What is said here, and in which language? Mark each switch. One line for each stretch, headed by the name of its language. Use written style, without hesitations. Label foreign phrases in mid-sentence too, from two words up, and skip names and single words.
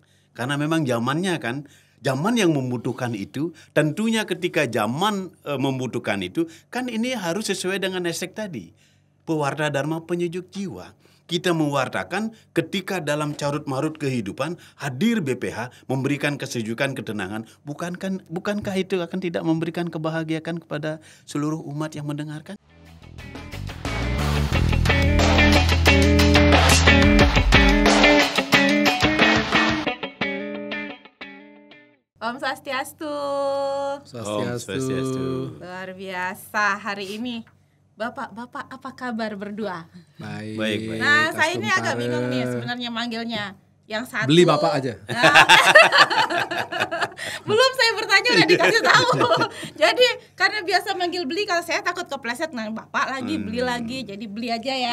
Indonesian: Karena memang zamannya kan, zaman yang membutuhkan itu, tentunya ketika zaman membutuhkan itu, kan ini harus sesuai dengan hashtag tadi, pewarta dharma penyejuk jiwa. Kita mewartakan ketika dalam carut-marut kehidupan hadir BPH memberikan kesejukan, ketenangan. Bukankah itu akan tidak memberikan kebahagiaan kepada seluruh umat yang mendengarkan? Om Swastiastu. Swastiastu. Luar biasa hari ini. Bapak apa kabar berdua? Baik. Nah, saya ini agak bingung nih sebenarnya manggilnya. Yang satu beli Bapak aja. Belum saya bertanya udah dikasih tahu. Jadi karena biasa manggil beli, kalau saya takut kepleset, nah Bapak lagi beli lagi, jadi beli aja ya.